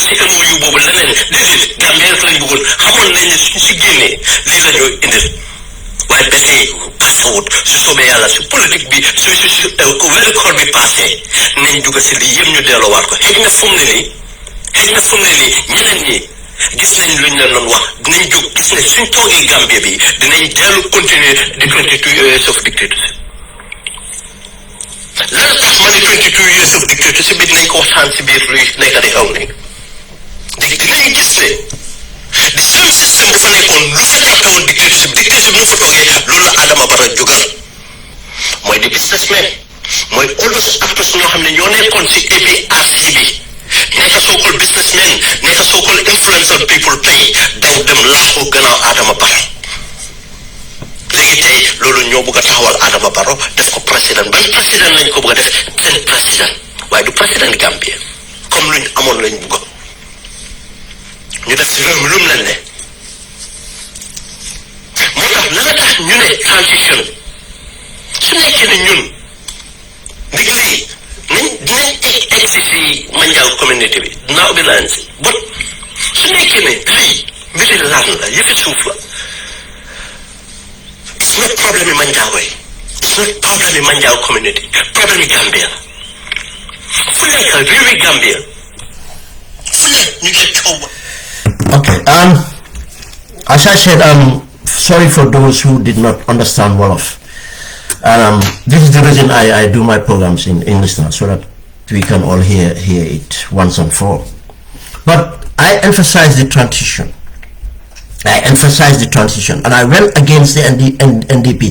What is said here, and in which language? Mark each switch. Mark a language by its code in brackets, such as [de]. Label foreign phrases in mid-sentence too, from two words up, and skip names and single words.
[wo] si MOU boobu leneen déedéet Gambien lañ bëggoon xamoon nañ ne suñ si génnee lii la ñoo indil waaye ba tey asawut su soobee yàlla su politique bi su wéru koor bi passé nañ dugg si lii yëpp ñu delloowaat ko xëy na fu mu ne nii ñeneen ñi gis nañ luñ leen doon wax dinañ jóg gis ne suñ toogee Gambie bi dinañ dellu continuer di [en] 22 years of dictatorship [wo] lan tax ma ne [en] 22 years of dictatorship [wo] bi dinañ ko waxtaan si biir luy nekk di xaw ni dinañ gis ne [en] the same system [wo] bu fa nekkoon lu fa jàppe woon dictatorship mu fa toogee loolu la Adama Barrow jógal mooy di businessman mooy [en] all those actors [wo] ñoo xam ne ñoo nekkoon si APRC bi nekk [en] so-called businessmen [wo] nekk [en] so-called influential people [wo] tey daw dem laaxu gannaaw Adama Barrow léegi tey loolu ñoo bëgg a taxawal Adama Barrow def ko président ban président lañ ko bëgg a def seen président waaye du président Gambie comme luñ amoon lañ bëgg ñu def si réew mi lu mu leen ne moo tax la nga tax ñu ne transition su nekkee ne ñun Degree. Dinañ manjaaw community bi dinaa ubbi laan si but su nekkee ne lii mbiri laan la yëfi suuf la [en] it's not [wo] problème yi manjaaw yi [en] it's not [wo] problème yi manjaaw community problème yi Gambia la fu nekk réewi Gambia fu nekk ñu ngi coow. [en] Okay, as I said, sorry for those who did not understand Wolof. This is the reason I do my programs in English now, so that we can all hear it once and for all. But I emphasize the transition. And I went against the NDP.